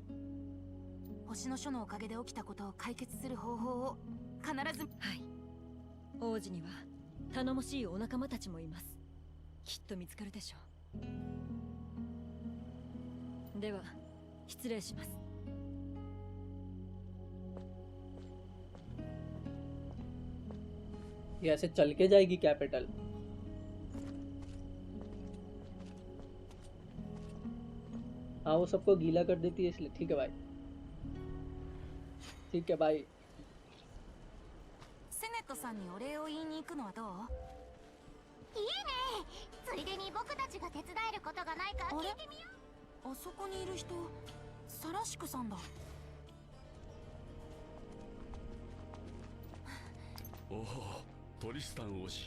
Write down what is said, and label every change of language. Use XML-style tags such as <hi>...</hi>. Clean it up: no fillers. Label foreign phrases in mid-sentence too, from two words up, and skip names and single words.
<ja>星の書のおかげで起きたことを解決する方法を必ず。はい。王子には頼もしいお仲間たちもいます。きっと見つかるでしょう。では失礼します。</ja> <hi>ये ऐसे चल के जाएगी कैपिटल? हाँ वो सबको गीला कर देती है इसलिए। ठीक है भाई, ठीक है भाई।</hi> <ja>セネットさんにお礼を言いに行くのはどう？いいね。ついでに僕たちが手伝えることがないか聞いてみよう。あそこにいる人、サラシクさんだ。おお、トリスタン王子。</ja>